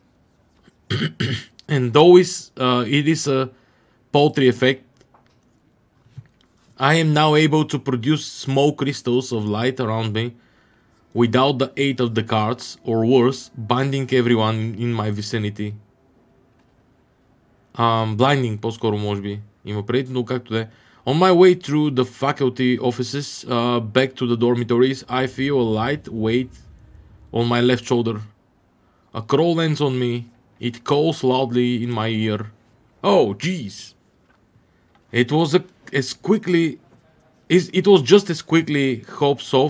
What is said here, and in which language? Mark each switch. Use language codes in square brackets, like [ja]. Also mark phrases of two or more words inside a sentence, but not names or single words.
[en] And though it is a paltry effect, I am now able to produce small crystals of light around me without the aid of the cards, or worse, binding everyone in my vicinity. Blinding, [bg] по-скоро може би има предвид, но както де. [en] On my way through the faculty offices, back to the dormitories, I feel a light weight on my left shoulder. A crow lands on me. It calls loudly in my ear. Oh, jeez. It was just as quickly hops off.